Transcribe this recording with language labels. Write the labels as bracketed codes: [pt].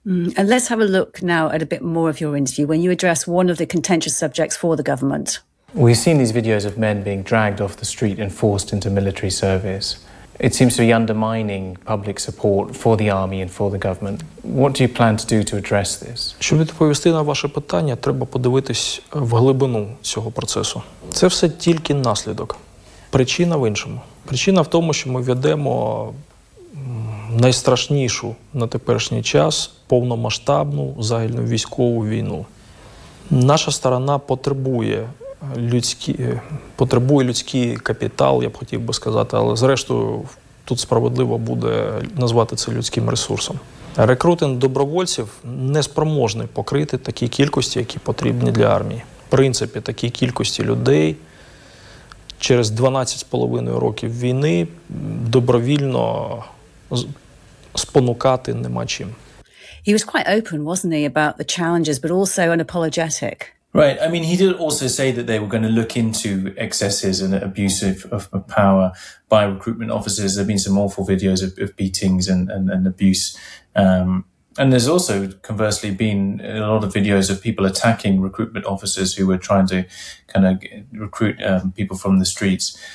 [en] And let's have a look now at a bit more of your interview when you address one of the contentious subjects for the government. We've seen these videos of men being dragged off the street and forced into military service. It seems to be undermining public support for the army and for the government. What do you plan to do to address this? [uk] Щоб відповісти на ваше питання, треба подивитись в глибину цього процесу. Це все тільки наслідок. Причина в іншому. Причина в тому, що ми ведемо найстрашнішу на теперішній час повномасштабну загальну військову війну. Наша сторона потребує людський капітал, я б хотів би сказати, але зрештою тут справедливо буде назвати це людським ресурсом. Рекрутинг добровольців не спроможний покрити такі кількості, які потрібні для армії. В принципі, такі кількості людей через 12,5 років війни добровільно спонукати нема чим. [en] He was quite open, wasn't he, about the challenges, but also unapologetic. Right. I mean, he did also say that they were going to look into excesses and abuse of power by recruitment officers. There have been some awful videos of beatings and abuse. And there's also, conversely, been a lot of videos of people attacking recruitment officers who were trying to kind of recruit people from the streets.